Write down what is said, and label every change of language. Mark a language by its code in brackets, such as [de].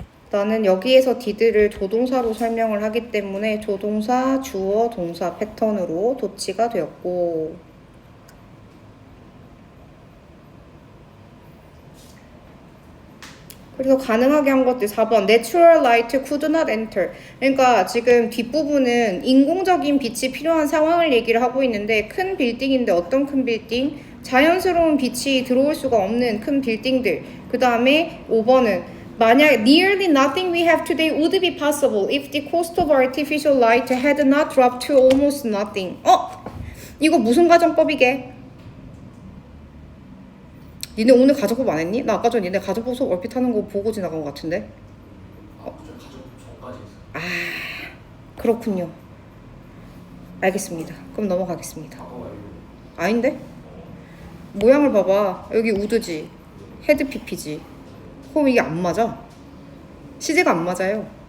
[ko] 나는 여기에서 did를 조동사로 설명을 하기 때문에 조동사, 주어, 동사 패턴으로 도치가 되었고 그래서 가능하게 한 것들 4번 [en] Natural light could not enter. [ko] 그러니까 지금 뒷부분은 인공적인 빛이 필요한 상황을 얘기를 하고 있는데 큰 빌딩인데 어떤 큰 빌딩? 자연스러운 빛이 들어올 수가 없는 큰 빌딩들. 그 다음에 5번은 만약 [en] nearly nothing we have today would be possible if the cost of artificial light had not dropped to almost nothing. [ko] 이거 무슨 가정법이게? 니네 오늘 가정법 안 했니? 나 아까 전에 니네 가정법 수업 얼핏 하는 거 보고 지나간 것 같은데? 가정법 전까지 있어요. 아, 그렇군요. 알겠습니다. 그럼 넘어가겠습니다. 아닌데? 모양을 봐봐. 여기 우드지. 헤드 PP지. 그럼 이게 안 맞아. 시제가 안 맞아요.